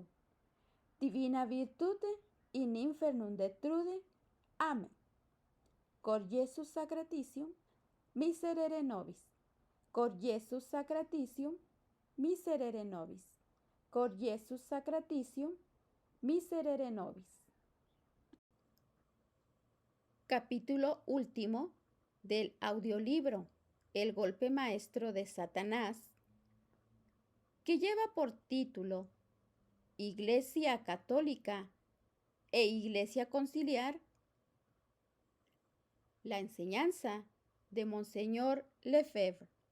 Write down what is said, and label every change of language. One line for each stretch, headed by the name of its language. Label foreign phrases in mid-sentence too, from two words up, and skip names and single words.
Latin: Divina virtute in infernum detrude. Amen. Cor Iesus sacratitium, miserere nobis. Cor Iesus sacratitium, miserere nobis. Cor Iesus sacratitium, miserere nobis.
Spanish: Capítulo último del audiolibro El golpe maestro de Satanás, que lleva por título Iglesia Católica e Iglesia Conciliar, la enseñanza de Monseñor Lefebvre.